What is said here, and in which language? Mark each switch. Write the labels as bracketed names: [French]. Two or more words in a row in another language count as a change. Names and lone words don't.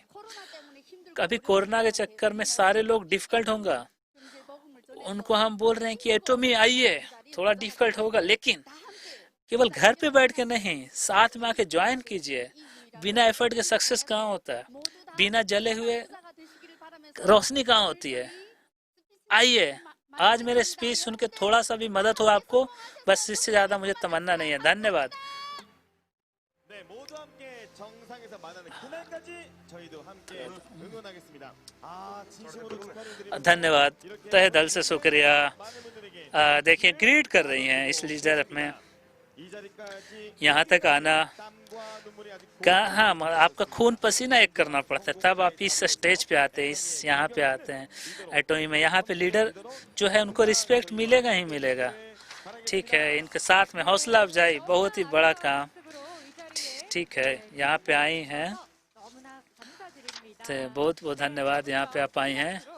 [Hindi] कभी कोरोना के चक्कर में सारे लोग डिफिकल्ट होगा, उनको हम बोल रहे हैं कि एटॉमी आइए, थोड़ा डिफिकल्ट होगा, लेकिन केवल घर पे बैठ के नहीं, साथ में आके ज्वाइन कीजिए। बिना एफर्ट के सक्सेस कहाँ होता है? बिना जले हुए रोशनी कहाँ होती है? आइए, आज मेरे स्पीच सुन के थोड़ा सा भी मदद हो आपको, बस इससे ज्यादा मुझे तमन्ना नहीं है। धन्यवाद। [Korean] 네, 모두 함께 정상에서 만나는 그날까지 저희도 함께 응원하겠습니다. 진심으로 축하드립니다. [Hindi] धन्यवाद, तहे दिल से शुक्रिया। [Korean] 많은 분들에게 [Hindi] देखिए ग्रीट कर रही हैं इस लीडर में, [Korean] 이 जा리까지 [Hindi] यहाँ तक आना [Korean] 땀과 눈물이 아직 [Hindi] कहाँ, आपका खून पसीना एक करना पड़ता है, तब आप इस स्टेज पे आते हैं, इस यहाँ पे आते हैं एटॉमी में। यहाँ पे लीडर जो है उनको रिस्पेक्ट मिलेगा ही मिलेगा। ठीक है, इनके साथ में हौसला अफजाई, बहुत ही बड़ा काम। ठीक है, यहाँ पे आई हैं, तो बहुत बहुत धन्यवाद, यहाँ पे आप आई हैं।